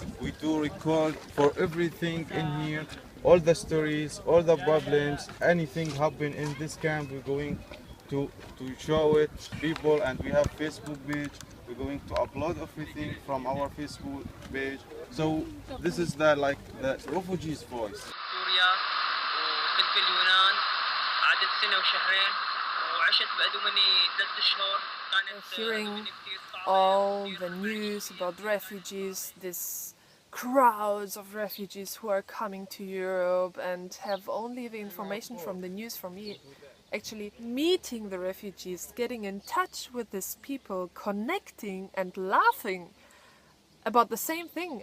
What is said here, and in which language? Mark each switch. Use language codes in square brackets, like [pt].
[en] We do record for everything in here, all the stories, all the problems, anything happen in this camp. We're going to show it people, and we have Facebook page. We're going to upload everything from our Facebook page. So this is the Refugees Voice. [ar] سوريا وكنت باليونان قعدت سنة وشهرين وعشت بأدومني 3 أشهر. [en] Hearing all the news about refugees, these crowds of refugees who are coming to Europe and have only the information from the news from me. Actually meeting the refugees, getting in touch with these people, connecting and laughing about the same thing.